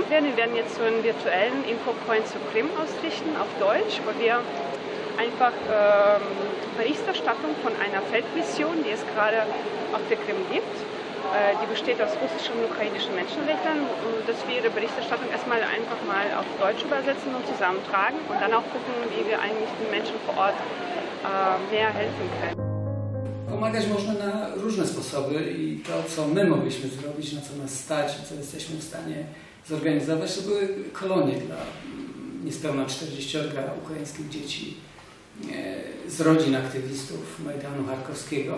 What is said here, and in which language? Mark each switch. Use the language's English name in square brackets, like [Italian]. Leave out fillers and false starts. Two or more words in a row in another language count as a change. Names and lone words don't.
[German] Wir werden jetzt so einen virtuellen Infopoint zur Krim ausrichten, auf Deutsch, wo wir einfach Berichterstattung von einer Feldmission, die es gerade auf der Krim gibt. Die besteht aus russischen und ukrainischen Menschenrechtlern, dass wir ihre Berichterstattung erstmal einfach mal auf Deutsch übersetzen und zusammentragen und dann auch gucken, wie wir eigentlich den Menschen vor Ort mehr helfen können. [Polish] Pomagać można na różne sposoby i to, co my mogliśmy zrobić, na co nas stać, co jesteśmy w stanie zorganizować, to były kolonie dla niespełna 40 ukraińskich dzieci z rodzin aktywistów Majdanu Charkowskiego.